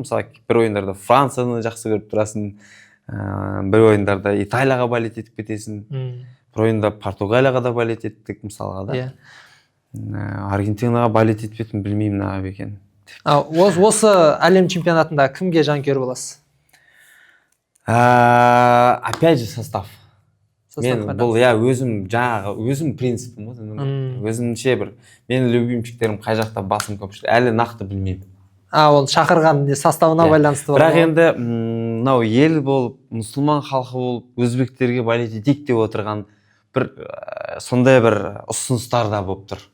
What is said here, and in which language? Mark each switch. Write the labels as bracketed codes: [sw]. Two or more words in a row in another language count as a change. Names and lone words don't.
[kk] Мысалы, бір ойындарда Францияны жақсы көріп тұрасың, бір ойындарда Италияға болеть етіп кетесің, бір ойында Португалияға да болеть еттік мысалға да. Аргентинаға болеть етпетін білмеймін аға екен. Осы әлем чемпионатында кімге жанкүйер боласыз? [ru] Опять же состав. [kk] Мен бұл өзім принципім, өзімше бір менің любимчиктерім қай жақта басым көпшілік, әлі нақты білмеймін. Ол шақырған составына байланысты бар. Бірақ енді мынау ел болып, мұсылман халқы болып, өзбектерге болеть етейік деп отырған бір сондай бір ұсыныстар да болып тұр.